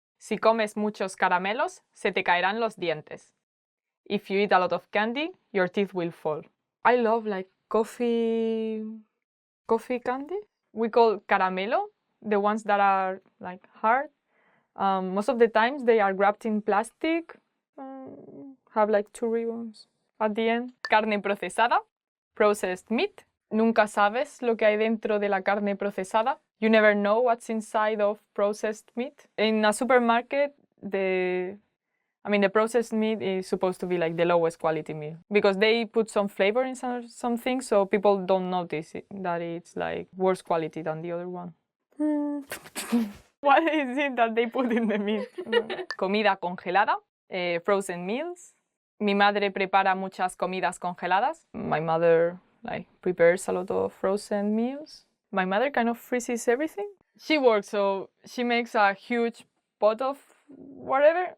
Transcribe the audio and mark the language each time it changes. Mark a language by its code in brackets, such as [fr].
[es] Si comes muchos caramelos, se te caerán los dientes. [en] If you eat a lot of candy, your teeth will fall. I love coffee candy. We call caramelo the ones that are hard. Most of the times they are wrapped in plastic, have 2 ribbons at the end. Carne procesada, processed meat. [es] Nunca sabes lo que hay dentro de la carne procesada. [en] You never know what's inside of processed meat. In a supermarket, the processed meat is supposed to be the lowest quality meat because they put some flavor in some things, so people don't notice that it's worse quality than the other one. What is it that they put in the meat? Comida congelada, frozen meals. [es] Mi madre prepara muchas comidas congeladas. [en] My mother prepares a lot of frozen meals. My mother kind of freezes everything. She works, so she makes a huge pot of whatever.